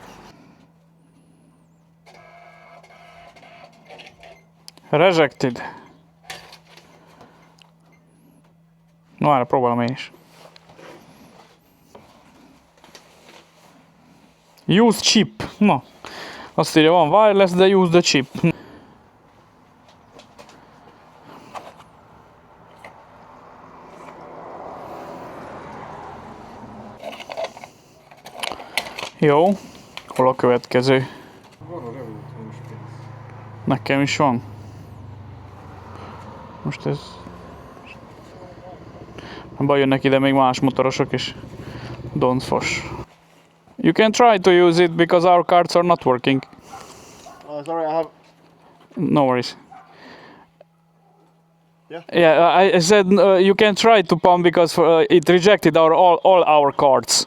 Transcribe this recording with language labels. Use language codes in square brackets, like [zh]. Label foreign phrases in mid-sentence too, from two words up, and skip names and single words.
[en] Rejected. [hu] No, erre próbálom én is. [en] Use chip. [hu] Na, azt írja, van wireless, de [en] use the chip. [hu] Jó, hol a következő? Van a Revoluton Space. Nekem is van. Most ez... Baj, jönnek ide még más motorosok is. [en] Don't fos. You can try to use it because our cards are not working. Oh, sorry, I have... No worries. Yeah? Yeah, I said you can try to pump because it rejected all our cards.